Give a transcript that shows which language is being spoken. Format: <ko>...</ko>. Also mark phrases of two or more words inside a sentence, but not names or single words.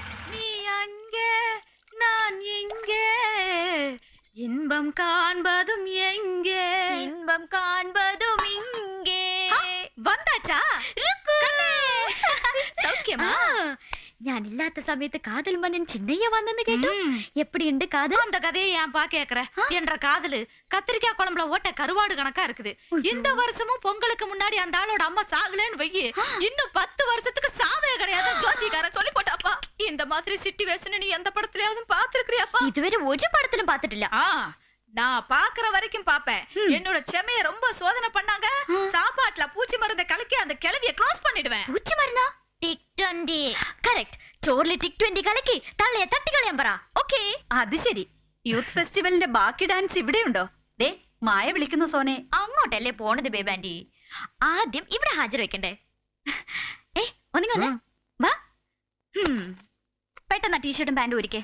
<ta>நீ அங்கே நான் இங்கே, இன்பம் காண்பதும் எங்கே, இன்பம் காண்பதும் இங்கே. வந்தாச்சா சௌக்கியமா?</ta> <ml>ഞാനില്ലാത്ത സമയത്ത് കാതൽ മന്നൻ ചിന്നയ്യ വന്നെന്ന് കേട്ടു. എപ്പടിയുണ്ട് കാതൽ?</ml> <ta>அந்த கதையை ஏன் பா கேக்குற? என்ற காதலு கத்திரிக்காய் குழம்புல ஓட்ட கருவாடு கணக்கா இருக்குது. இந்த வருஷமும் பொங்கலுக்கு முன்னாடி அந்த ஆளோட அம்மா சாகலன்னு வையி, இன்னும் 10 வருஷத்துக்கு சாவே கிடையாது ஜோசிகார சொல்லி போட்டாப்பா. இந்த மாதிரி சிச்சுவேஷன் நீ எந்த படத்துலயாவது பாத்துருக்கியாப்பா?</ta> <ml>ഇതുവരെ ഒരു പടത്തിലും പാത്തിട്ടില്ല.</ml> <ta>நான் பாக்குற வரைக்கும் பாப்பேன். என்னோட செமைய ரொம்ப சோதனை பண்ணாங்க. சாப்பாட்டுல பூச்சி மருந்தை கலக்கி அந்த கிளவிய க்ளோஸ் பண்ணிடுவேன்.</ta> <ml>പൂച്ച മരുന്നാ? ടിക് 20 കറക്റ്റ്. ചോറിലെ ടിക് 20 കലക്കി തള്ളയെ തട്ടിക്കളയാൻ പറ. ഓക്കേ, അത് ശരി. യൂത്ത് ഫെസ്റ്റിവലിന്റെ ബാക്കി ഡാൻസ് ഇവിടെയുണ്ടോ? ദേ മായ വിളിക്കുന്നു സോനെ. അങ്ങോട്ടല്ലേ പോണത് ബേബാൻഡി? ആദ്യം ഇവിടെ ഹാജർ വെക്കണ്ടേ? ഒന്നിങ്ങ വാ. പെട്ടെന്ന് ടീഷർട്ടും പാന്റും ഒരുക്കേ.</ml>